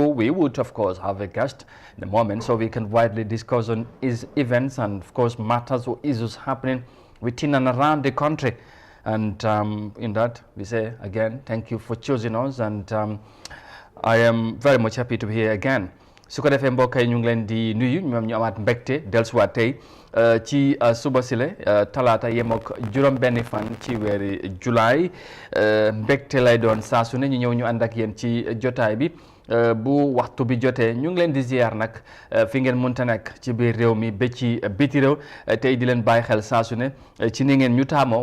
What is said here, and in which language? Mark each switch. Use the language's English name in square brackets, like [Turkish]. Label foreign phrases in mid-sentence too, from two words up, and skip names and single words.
[English] We would, of course, have a guest in a moment so we can widely discuss on his events and, of course, matters or issues happening within and around the country. And in that, we say again, thank you for choosing us. And I am very much happy to be here again. [Wolof] su ko defee mbokk yi ñu ngi leen di nuyu ñoom ñu amaat mbégte dellusiwaat tey ci suba sile talaata yem ak juróom-benni fan ci weeri julaay mbégte lay doon saa su ne ñu ñëw ñu ànd ak yéen ci jotaay bi bu waxtu bi jotee ñu ngi leen di ziar nag fi ngeen mënta nekk ci biir réew mi ba ci biti réew tey di leen bàyyi xel saa su ne ci ni ngeen ñu taamoo